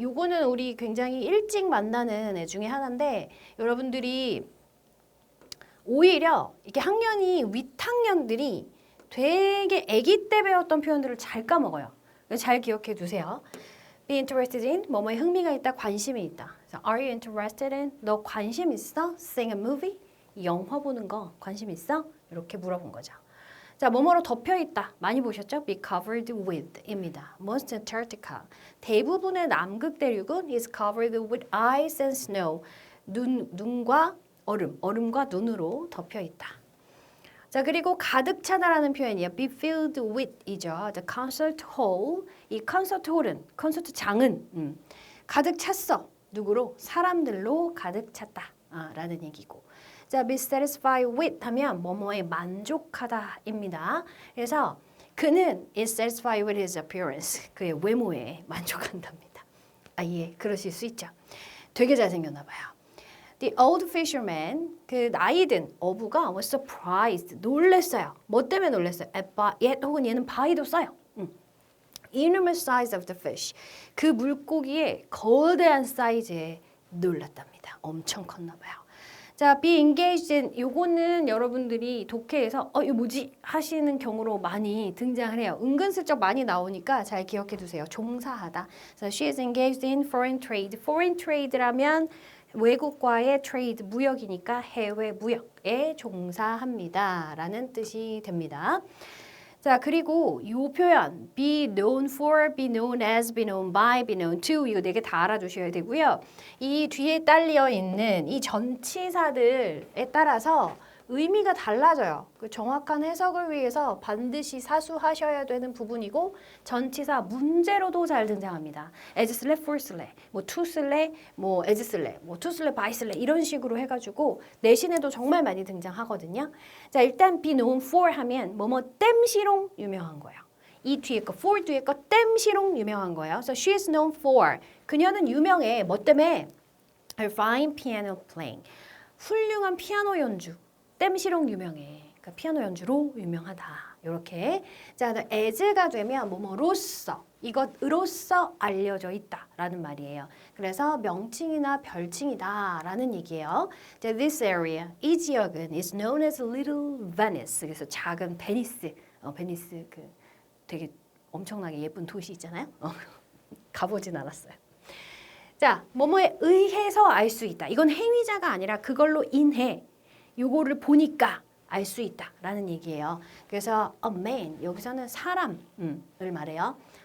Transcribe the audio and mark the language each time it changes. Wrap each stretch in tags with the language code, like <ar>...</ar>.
<ko>요거는 우리 굉장히 일찍 만나는 애 중에 하나인데 여러분들이 오히려 이게 학년이 윗학년들이 되게 아기 때 배웠던 표현들을 잘 까먹어요. 잘 기억해 두세요.</ko> <en>Be interested in.</en> <ko>뭐뭐에 흥미가 있다, 관심이 있다.</ko> <en>그래서 Are you interested in?</en> <ko>너 관심 있어?</ko> <en>Seeing a movie?</en> <ko>영화 보는 거 관심 있어? 이렇게 물어본 거죠. 자, 뭐뭐로 덮여 있다. 많이 보셨죠?</ko> <en>Be covered with 입니다. Most Antarctica.</en> <ko>대부분의 남극 대륙은</ko> <en>is covered with ice and snow.</en> <ko>눈과 얼음과 눈으로 덮여 있다. 자, 그리고 가득 차다라는 표현이에요.</ko> <en>Be filled with이죠. The concert hall.</en> <ko>이 콘서트 홀은, 콘서트장은 가득 찼어. 누구로? 사람들로 가득 찼다. 라는 얘기고. 자,</ko> <en>be satisfied with</en> <ko>하면 뭐뭐에 만족하다입니다. 그래서 그는</ko> <en>is satisfied with his appearance.</en> <ko>그의 외모에 만족한답니다. 예, 그러실 수 있죠. 되게 잘생겼나 봐요.</ko> <en>The old fisherman,</en> <ko>그 나이든 어부가</ko> <en>was surprised,</en> <ko>놀랬어요. 뭐 때문에 놀랬어요? At 혹은 얘는 by도 써요.</ko> <en>Enormous size of the fish.</en> <ko>그 물고기의 거대한 사이즈에 놀랐답니다. 엄청 컸나 봐요. 자,</ko> <en>be engaged in.</en> <ko>요거는 여러분들이 독해에서 이거 뭐지? 하시는 경우로 많이 등장을 해요. 은근슬쩍 많이 나오니까 잘 기억해 두세요. 종사하다.</ko> <en>So she is engaged in foreign trade.</en> <ko>Foreign trade라면 외국과의 trade, 무역이니까 해외 무역에 종사합니다. 라는 뜻이 됩니다. 자, 그리고 이 표현</ko> <en>be known for, be known as, be known by, be known to</en> <ko>이거 4개 다 알아두셔야 되고요. 이 뒤에 딸려 있는 이 전치사들에 따라서 의미가 달라져요. 그 정확한 해석을 위해서 반드시 사수하셔야 되는 부분이고 전치사 문제로도 잘 등장합니다. as 쓸래, for 쓸래, 뭐 to 쓸래, 뭐 as 쓸래, 뭐 to 쓸래, by 쓸래 이런 식으로 해가지고 내신에도 정말 많이 등장하거든요. 자, 일단 be known for 하면 뭐뭐 땜시롱 유명한 거예요. 이 뒤에 거 for 뒤에 거 땜시롱 유명한 거예요.</ko> <en>So she is known for.</en> <ko>그녀는 유명해. 뭐 때문에?</ko> <en>Her fine piano playing.</en> <ko>훌륭한 피아노 연주. 땜시롱 유명해. 그러니까 피아노 연주로 유명하다. 이렇게. 자, as가 되면 뭐뭐로서 이것으로서 알려져 있다라는 말이에요. 그래서 명칭이나 별칭이다라는 얘기예요.</ko> <en>자, this area,</en> <ko>이 지역은</ko> <en>is known as Little Venice.</en> <ko>그래서 작은 베니스. 베니스 그 되게 엄청나게 예쁜 도시 있잖아요. 가보진 않았어요. 자, 뭐뭐에 의해서 알 수 있다. 이건 행위자가 아니라 그걸로 인해 요거를 보니까 알 수 있다라는 얘기예요. 그래서 a man 여기서는 사람을 말해요.</ko>